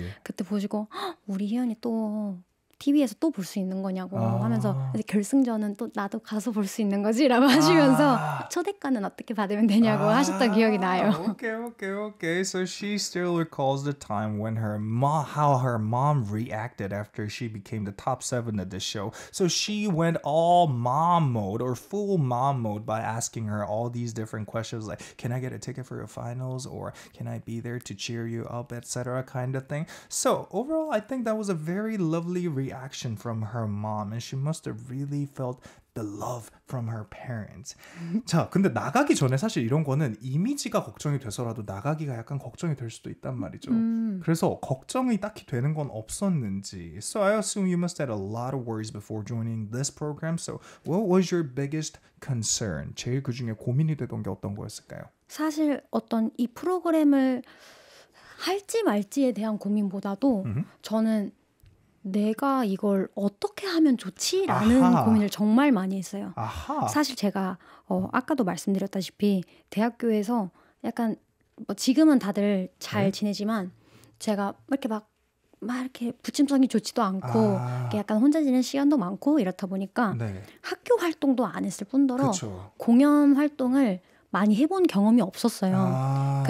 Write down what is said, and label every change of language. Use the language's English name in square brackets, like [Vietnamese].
[Korean] 그때 보시고 우리 희연이 또 TV에서 또 볼 수 있는 거냐고 하면서 이제 결승전은 또 나도 가서 볼 수 있는 거지? 라고 하시면서 초대권은 어떻게 받으면 되냐고 하셨던 기억이 나요. [English] Okay. So she still recalls the time when how her mom reacted after she became the top 7 of the show. So she went all mom mode or full mom mode by asking her all these different questions like, can I get a ticket for your finals? Or can I be there to cheer you up, etc. kind of thing. So overall, I think that was a very lovely reaction from her mom, and she must have really felt the love from her parents. [Korean] 자, 근데 나가기 전에 사실 이런 거는 이미지가 걱정이 돼서라도 나가기가 약간 걱정이 될 수도 있단 말이죠. 그래서 걱정이 딱히 되는 건 없었는지. [English] So I assume you must have had a lot of worries before joining this program. So what was your biggest concern? [Korean] 제일 그중에 고민이 되던 게 어떤 거였을까요? 사실 어떤 이 프로그램을 할지 말지에 대한 고민보다도 저는 내가 이걸 어떻게 하면 좋지라는 고민을 정말 많이 했어요. 사실 제가 아까도 말씀드렸다시피 대학교에서 약간 지금은 다들 잘 지내지만 제가 이렇게 막 이렇게 부침성이 좋지도 않고 약간 혼자 지내는 시간도 많고 이렇다 보니까 학교 활동도 안 했을 뿐더러 공연 활동을 많이 해본 경험이 없었어요.